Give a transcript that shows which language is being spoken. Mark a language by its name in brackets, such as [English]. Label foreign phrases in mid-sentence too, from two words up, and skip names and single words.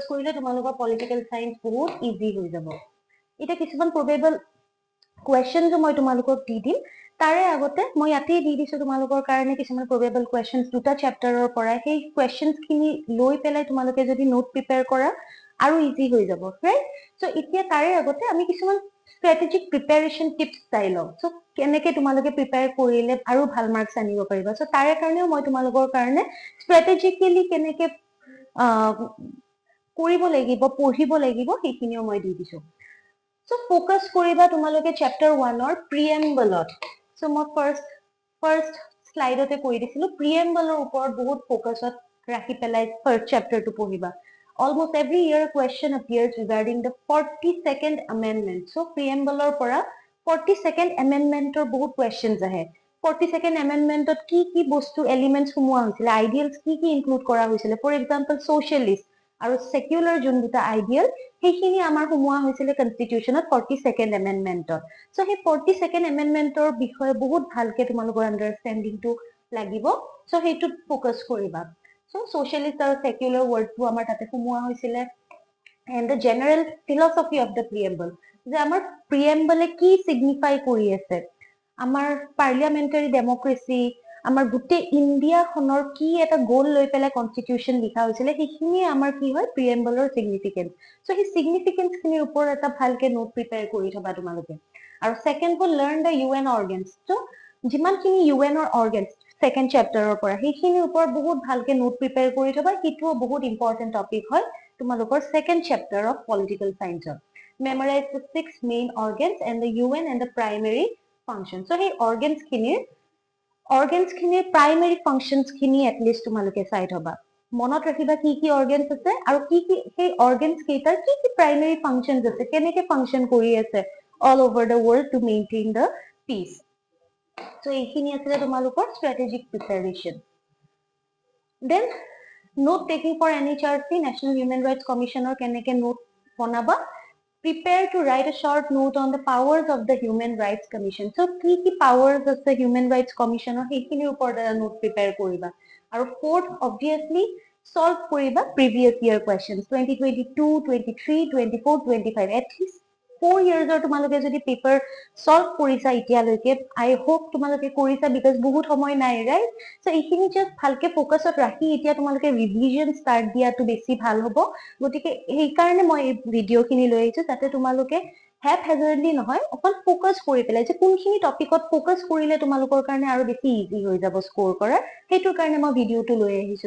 [Assamese] কৰিলে তোমালোকৰ পলিটিকেল সায়েন্স বহুত ইজি হৈ যাব এটা কিছুমান [English] probable questions [Assamese] মই তোমালোকক দি দিম তাৰে আগতে মই ইয়াতে দি দিছো তোমালোকৰ কাৰণে কিছুমান [English] probable questions [Assamese] দুটা চেপ্টাৰৰ পৰা সেই কোৱেশ্চনছ খিনি লৈ পেলাই তোমালোকে যদি নোট প্ৰিপেয়াৰ কৰা আৰু ইজি হৈ যাব ৰাইট সো এতিয়া তাৰে আগতে আমি কিছুমান [English] strategic preparation tips [Assamese] চাই লওঁ সো কেনেকে তোমালোকে প্ৰিপেয়াৰ কৰিলে আৰু ভাল মাৰ্কস আনিব পাৰিবা সো তাৰে কাৰণেও মই তোমালোকৰ কাৰণে স্ট্ৰেটেজিকেলি কেনেকে কৰিব লাগিব পঢ়িব লাগিব সেইখিনিও মই দি দিছো So focus কৰিবা তোমালোকে [English] chapter 1 or preamble so [Assamese] মই [English] first slide [Assamese] তে কৈ দিছিলো preamble ওপৰত বহুত focus ৰাখি পেলাই first chapter টো পঢ়িবা [English] almost every year a question appears regarding the 42nd amendment [Assamese] so preamble পৰা 42nd amendment বহুত questions আহে 42nd amendment কি বস্তু elements সোমোৱা হৈছিল ideals কি include কৰা হৈছিল for example socialist আৰু secular যোন দুটা ideal সেইখিনি আমাৰ সোমোৱা হৈছিল কনস্টিটিউশনত 42nd এমেন্ডমেন্টত সো সেই 42nd এমেন্ডমেন্টৰ বিষয়ে বহুত ভালকে তোমালোকৰ আন্ডাৰষ্টেণ্ডিংটো লাগিব সো হেইটোত ফোকাস কৰিবা সো সোশ্যালিষ্ট আৰু সেকুলাৰ ওয়াৰ্ডটো আমাৰ তাতে সোমোৱা হৈছিল [English] and the general philosophy of the preamble [Assamese] যে আমাৰ preamble কি সিগনিফাই কৰি আছে আমাৰ পাৰ্লিয়ামেন্টাৰী ডেমক্ৰেসি আমাৰ গোটেই ইণ্ডিয়াখনৰ কি এটা গোল লৈ পেলাই কনস্টিটিউশন লিখা হৈছিল সেইখিনি আমাৰ কি হয় প্ৰিএম্বলৰ সিগনিফিকেন্স সো সেই সিগনিফিকেন্স খিনিৰ ওপৰত এটা ভালকে নোট প্ৰিপেয়াৰ কৰি থবা তোমালোকে আৰু সেকেন্ড হ'ল [English] learn the UN organs [Assamese] সো যিমানখিনি ইউএনৰ অৰ্গানছ সেকেন্ড চেপ্টাৰৰ পৰা সেইখিনিৰ ওপৰত বহুত ভালকে নোট প্ৰিপেয়াৰ কৰি থবা কিটো বহুত ইম্পৰ্টেন্ট টপিক হয় তোমালোকৰ [English] second chapter of political science memorize the 6 main organs and the UN and the primary function so [Assamese] সেই organs খিনিৰ প্ৰাইমেৰী ফাংচনছ খিনি এটলিষ্ট তোমালোকে চাই থবা মনত ৰাখিবা কি কি অৰ্গেনছ আছে আৰু কি কি সেই অৰ্গেনছ কেইটাৰ কি কি প্ৰাইমেৰী ফাংচনছ আছে, কেনেকে ফাংচন কৰি আছে [English] all over the world to maintain the peace. [Assamese] চ' এইখিনি আছিলে তোমালোকৰ ষ্ট্ৰেটেজিক প্ৰিপাৰেশ্যন। [English] then note taking for [Assamese] NHRC নেশ্যনেল হিউমেন ৰাইটছ কমিশ্যনৰ কেনেকে নোট বনাবা, [English] prepare to write a short note on the powers of the Human Rights Commission. [Assamese] So কি [English] powers of the Human Rights Commission [Assamese] সেইখিনিৰ ওপৰত এটা নোট প্ৰিপেয়াৰ কৰিবা। আৰু fourth obviously solve কৰিবা [English] previous year questions [Assamese] 2022, 23, 24, 25 [English] at least 4 years [Assamese] তোমালোকে যদি পেপাৰ সলভ কৰিছা এতিয়ালৈকে, [English] I hope [Assamese] তোমালোকে কৰিছা বিকজ বহুত সময় নাই, ৰাইট? সো এইখিনি জাষ্ট ভালকে ফোকাছত ৰাখি এতিয়া তোমালোকে ৰিভিজন ষ্টাৰ্ট দিয়াটো বেছি ভাল হ'ব। গতিকে সেইকাৰণে মই এই ভিডিঅ'খিনি লৈ আহিছো যাতে তোমালোকে হেপ হেজাৰ্ডলি নহয়, অকল ফোকাছ কৰি পেলাই যে কোনখিনি টপিকত ফোকাছ কৰিলে তোমালোকৰ কাৰণে আৰু বেছি ইজি হৈ যাব স্ক'ৰ কৰা, সেইটোৰ কাৰণে মই ভিডিঅ'টো লৈ আহিছো।